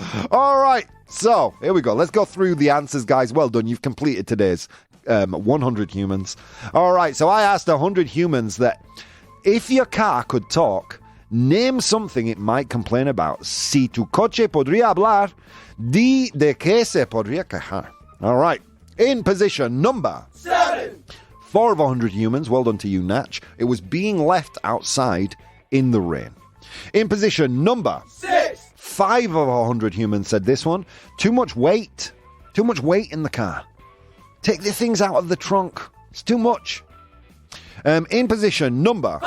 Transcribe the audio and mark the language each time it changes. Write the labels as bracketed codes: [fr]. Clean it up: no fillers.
[en] All right. So, here we go. Let's go through the answers, guys. Well done. You've completed today's 100 humans. All right, so I asked 100 humans that if your car could talk, name something it might complain about. [es] Si tu coche podría hablar, di de qué se podría quejar. [en] All right, in position number 7. 4 of 100 humans, well done to you, Natch. It was being left outside in the rain. In position number 6. 5 of 100 humans said this one. Too much weight. Too much weight in the car. Take the things out of the trunk. It's too much. In position number